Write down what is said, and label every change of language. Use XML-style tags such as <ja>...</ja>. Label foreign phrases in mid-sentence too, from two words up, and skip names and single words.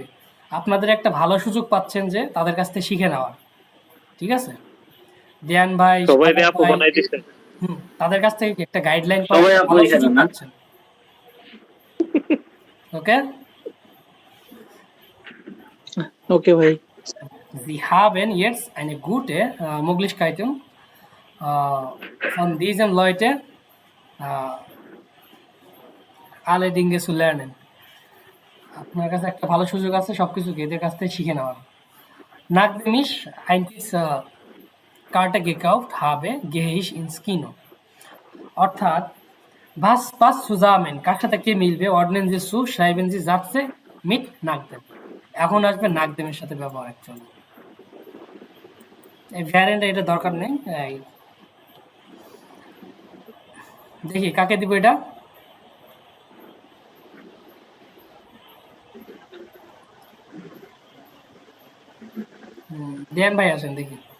<bn>আপনাদের একটা ভালো সুযোগ পাচ্ছেন যে তাদের কাছ থেকে শিখে নেওয়ার। ঠিক আছে, দেয়ান ভাই, সবাই সাদাত আপু ভাই, বানাই দিছে। তাদের কাছ থেকে একটা গাইডলাইন সবাই পাওয়ার আপু ভালো এখানে সুযোগ না? পাচ্ছেন। ওকে, ওকে ভাই।</bn> <de>Sie haben jetzt eine gute Möglichkeiten, von diesen Leuten alle Dinge zu lernen.</de> <bn>আপনার কাছে একটা ভালো সুযোগ আছে সবকিছুকে এদের কাছ থেকে শিখে নেওয়ার।</bn> <de>Nachdem ich ein diese Karte gekauft habe, gehe ich ins Kino. অর্থাৎ was zusammen,</de> <bn>কার সাথে কে মিলবে,</bn> <de>ordnen Sie zu, schreiben Sie Sätze mit nachdem.</de> <bn>এখন আসবে nachdem-এর সাথে ব্যবহার অ্যাকচুয়ালি। এই ভ্যারিয়েন্ট এটা দরকার নেই। দেখি কাকে দিব এটা। দেন ভাই আসেন দেখি।</bn>